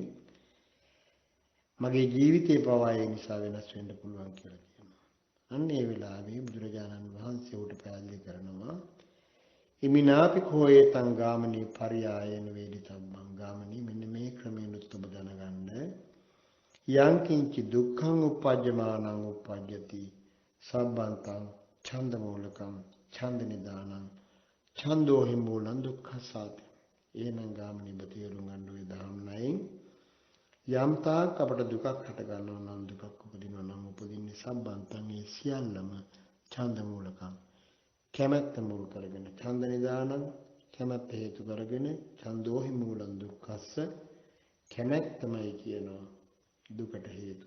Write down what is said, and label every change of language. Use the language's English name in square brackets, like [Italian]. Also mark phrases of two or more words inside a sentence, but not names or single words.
[Sinhala] මගේ ජීවිතේ පවා ඒ නිසා වෙනස් වෙන්න පුළුවන් කියලා කියනවා. අන්න ඒ වෙලාවේ බුදුරජාණන් වහන්සේ උට පැහැදිලි කරනවා [Pali] ඉමිනාපි khෝයතං ගාමණී පරියායන වේදිතබ්බං. [Sinhala] ගාමණී මෙන්න මේ ක්‍රමයෙන් ඔබ දැනගන්න [Pali] යං කිංචි දුක්ඛං uppajjamaනං uppajjati සබ්බන්තං ඡන්ද මූලකම් ඡන්ද නිදානං ඡන්தோ හි මූලං දුක්ඛසාති. [Sinhala] එහෙනම් ගාමිනී බතේරුම් ගන්න ඔය දහම් නයින් යම් තාක් අපට දුකක් හට ගන්නවා නම් දුකක් උපදිනවා නම් උපදින්නේ සබ්බන්තං ඒ සියල්ලම [Pali] ඡන්ද මූලකම් [Sinhala] කැමැත්ත මුල් කරගෙන [Pali] ඡන්ද නිදානං [Sinhala] කැමැත්ත හේතු කරගෙන [Pali] ඡන්தோ හි මූලං දුක්ඛස්ස [Sinhala] කැමැත්තමයි කියනවා දුකට හේතුව.